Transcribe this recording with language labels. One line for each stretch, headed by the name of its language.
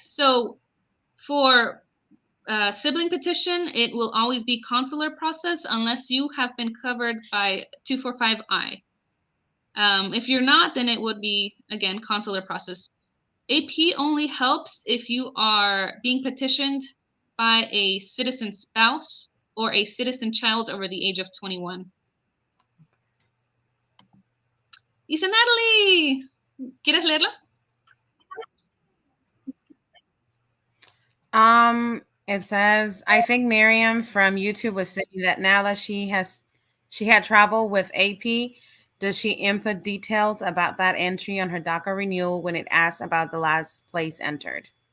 English: So for sibling petition, it will always be consular process unless you have been covered by 245I. If you're not, then it would be, again, consular process. AP only helps if you are being petitioned by a citizen spouse or a citizen child over the age of 21.
Spanish: Dice Natalie, ¿quieres leerlo?
English: It says, I think Miriam from YouTube was saying that now that she had traveled with AP, does she input details about that entry on her DACA renewal when it asks about the last place entered?